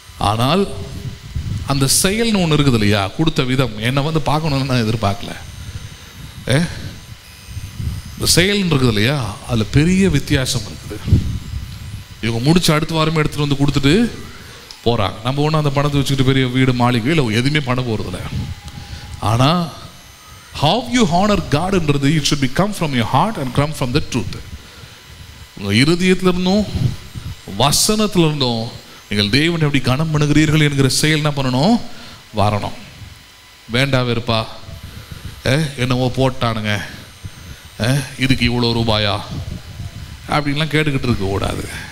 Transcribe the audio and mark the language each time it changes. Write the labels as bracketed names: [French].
[Tamil] ஆனால் அந்த செயல்னு ஒன்று இருக்குது இல்லையா, கொடுத்த விதம் என்னை வந்து பார்க்கணுன்னு நான் எதிர்பார்க்கல. இந்த செயல்னு இருக்குது இல்லையா, அதில் பெரிய வித்தியாசம் இருக்குது. இவங்க முடிச்சு அடுத்த வாரமே எடுத்துகிட்டு வந்து கொடுத்துட்டு போகிறாங்க. நம்ம ஒன்றும் அந்த பணத்தை வச்சுக்கிட்டு பெரிய வீடு மாளிகை இல்லை எதுவுமே பண்ண போகிறதில்ல. [English] ஆனால் how you honor Godன்றது it should be come from your heart and come from the truth. [Tamil] உங்கள் இருதயத்தில் இருந்தும் வசனத்தில் இருந்தும் நீங்கள் தேவனை எப்படி கனம் பண்ணுகிறீர்கள் என்கிற செயல் என்ன பண்ணணும், வரணும். வேண்டாம் வெறுப்பா, என்னவோ போட்டானுங்க, இதுக்கு இவ்வளோ ரூபாயா அப்படின்லாம் கேட்டுக்கிட்டு இருக்க கூடாது.